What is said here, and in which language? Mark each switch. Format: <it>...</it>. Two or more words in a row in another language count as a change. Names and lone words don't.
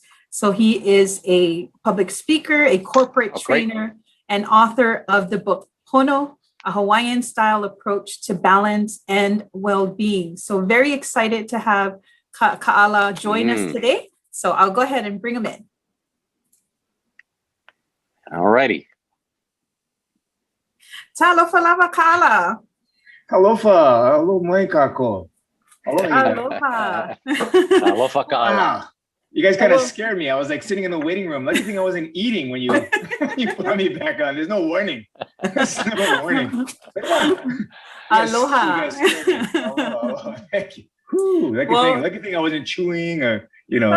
<en>So he is a public speaker, a corporate trainer, and author of the book Pono, a Hawaiian-Style Approach to Balance and Well-Being. So very excited to have Kaʻala join us today. So I'll go ahead and bring them in. All righty.</en> <sm>Talofa lava Kaala. Alofa, alo mai kako. Aloha. Alofa Kaala.</sm> <en>Wow. You guys kind of scared me. I was like sitting in the waiting room. Lucky thing I wasn't eating when you put me back on. There's no warning. There's no warning. Aloha. You guys scared me. Aloha. Thank you. Whew, lucky thing I wasn't chewing or, you know.</en>